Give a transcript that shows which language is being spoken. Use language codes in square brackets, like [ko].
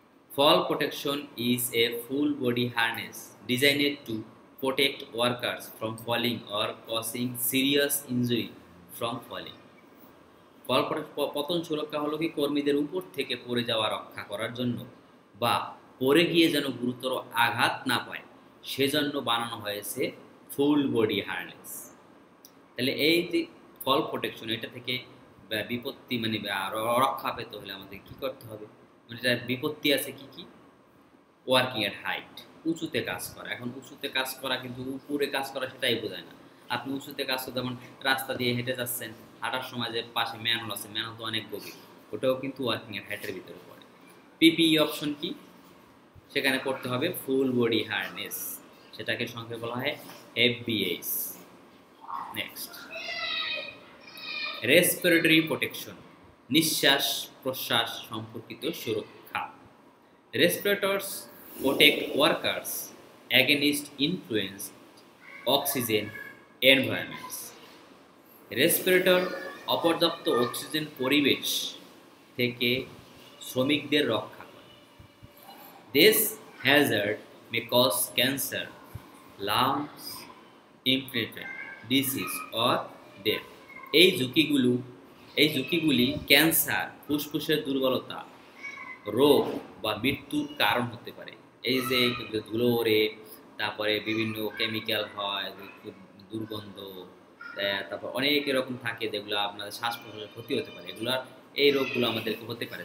[en] Fall protection is a full body harness designed to protect workers from falling or causing serious injury from falling. [bn] পতন সুরক্ষা হলো কি, কর্মীদের উপর থেকে পড়ে যাওয়া রক্ষা করার জন্য বা পড়ে গিয়ে যেন গুরুতর আঘাত না পায়, সেজন্য বানানো হয়েছে ফুল বডি হার্নেস। তাহলে এই যে ফল প্রোটেকশন, এটা থেকে বিপত্তি মানে রক্ষা পেতে হলে আমাদের কি করতে হবে? মানে এটার বিপত্তি আছে কি কি? ওয়ার্কিং এট হাইট, উঁচুতে কাজ করা। এখন উঁচুতে কাজ করা কিন্তু উপরে কাজ করা সেটাই বোঝায় না। আপনি উঁচুতে কাজ করতে, যেমন রাস্তা দিয়ে হেঁটে যাচ্ছেন, হাঁটার সময় যে পাশে ম্যানহোল আছে, ম্যানহোল তো অনেক গভীর, ওটাও কিন্তু ওয়ার্কিং এট হাইটের ভিতরে পড়ে। পিপিই অপশন কি? সেখানে পড়তে হবে ফুল বডি হার্নেস, সেটাকে সংক্ষেপে বলা হয় এফবিএইচ। নেক্সট, রেসপিরেটরি প্রোটেকশন, নিঃশ্বাস প্রশ্বাস সম্পর্কিত সুরক্ষা। [en] Respirators protect workers against influenced oxygen environments. [bn] Respirator অপর্যাপ্ত অক্সিজেন পরিবেশ থেকে শ্রমিকদের রক্ষা করে। [en] This hazard may cause cancer, lungs inflammation, disease or death. [bn] এই ঝুঁকিগুলি ক্যান্সার, ফুসফুসের দুর্বলতা, রোগ বা মৃত্যুর কারণ হতে পারে। এই যে ধুলো ওড়ে, তারপরে বিভিন্ন কেমিক্যাল হয়, দুর্গন্ধ, তারপর অনেক এরকম থাকে যেগুলো আপনাদের শ্বাস প্রশ্বাসের ক্ষতি হতে পারে, এই রোগগুলো আমাদেরকে হতে পারে।